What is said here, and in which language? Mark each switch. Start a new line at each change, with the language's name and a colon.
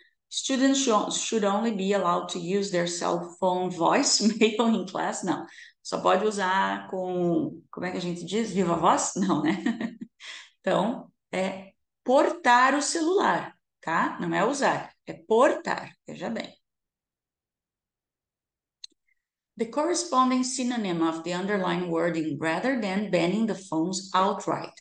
English: Students should only be allowed to use their cell phone voicemail in class?
Portuguese: Não. Só pode usar com, como é que a gente diz? Viva voz? Não, né? Então, é portar o celular, tá? Não é usar, é portar, veja bem.
English: The corresponding synonym of the underlined wording rather than banning the phones outright.